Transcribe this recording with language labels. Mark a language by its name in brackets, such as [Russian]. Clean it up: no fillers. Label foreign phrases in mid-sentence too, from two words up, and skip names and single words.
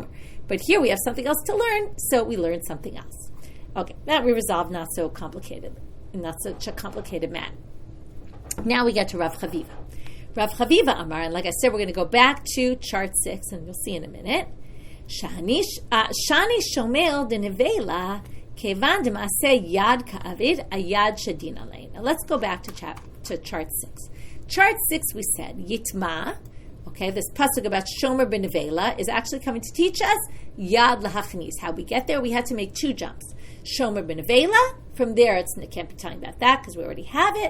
[English] But here we have something else to learn, so we learn something else. Okay, that we resolved not such a complicated matter. Now we get to Rav Chaviva. Rav Chaviva Amar, and like I said, we're going to go back to chart 6, and you'll see in a minute. [Aramaic] Shani shomel de nevela kevan de maaseh yad ka'avid ayad shadin alein. [English] Now let's go back to chart 6. Chart 6, we said yitma. Okay, this pasuk about [Hebrew] shomer ben nevela [English] is actually coming to teach us [Hebrew] yad lahachnis. [English] How we get there? We had to make 2 jumps. [Hebrew] Shomer ben nevela. [English] From there, I can't be talking about that because we already have it.